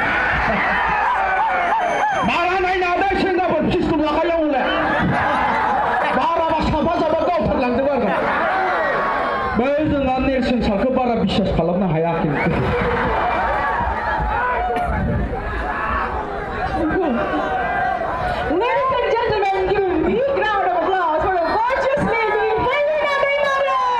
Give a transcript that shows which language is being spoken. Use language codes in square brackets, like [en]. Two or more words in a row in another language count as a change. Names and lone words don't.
[brx] बारा नायनानै सेंग्राफोर पिस्तल लाखायाव हले बाराबा साफा गावथारलांजोबो आरो बै जोंहा नेरसोन सारखौ बारा बिसास खालामनो हायाखै [en] Ladies and gentlemen, give a big round of applause for a gorgeous lady, Helena Baro.